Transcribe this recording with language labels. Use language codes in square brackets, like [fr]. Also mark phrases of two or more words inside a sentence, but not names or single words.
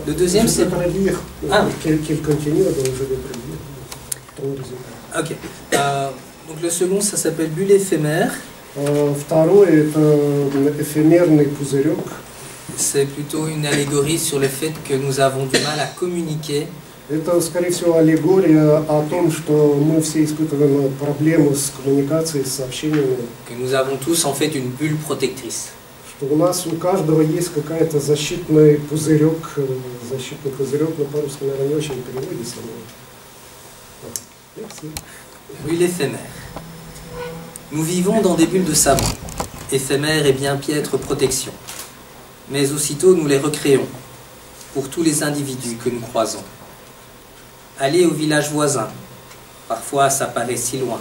[fr] Le deuxième, c'est... Ok. Donc, le second, ça s'appelle Bulle éphémère. C'est plutôt une allégorie sur le fait que nous avons du mal à communiquer. [ru] Это, скорее всего, аллегория о том, что мы все испытываем проблемы с коммуникацией, с сообщениями. [fr] Que nous avons tous, en fait, une bulle protectrice. [ru] Что у нас у каждого есть какая-то защитный пузырек, но по-русски, наверное, не очень переводится. [fr] Bulle éphémère. Nous vivons dans des bulles de savon, éphémères et bien piètre protection. Mais aussitôt nous les recréons, pour tous les individus que nous croisons. Aller au village voisin, parfois ça paraît si loin.